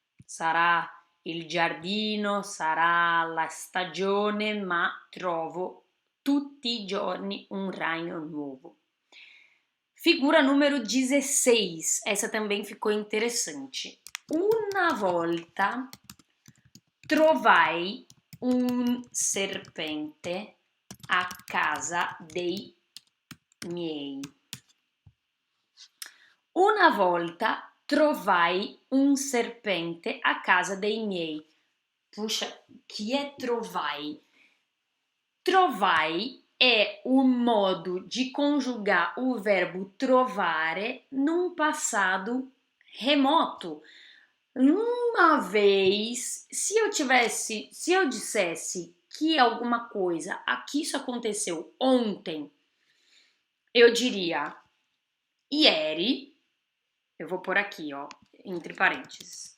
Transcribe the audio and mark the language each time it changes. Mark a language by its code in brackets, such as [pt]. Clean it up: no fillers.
[it] Sarà il giardino, sarà la stagione, ma trovo tutti i giorni un ragno nuovo. [pt] Figura número 16, essa também ficou interessante. [it] Una volta trovai un serpente a casa dei miei. Una volta trovai un serpente a casa dei miei. [pt] Puxa, que é trovai? Trovai é um modo de conjugar o verbo trovare num passado remoto. Uma vez, se eu dissesse que alguma coisa, que isso aconteceu ontem, eu diria ieri, eu vou pôr aqui, ó, entre parênteses.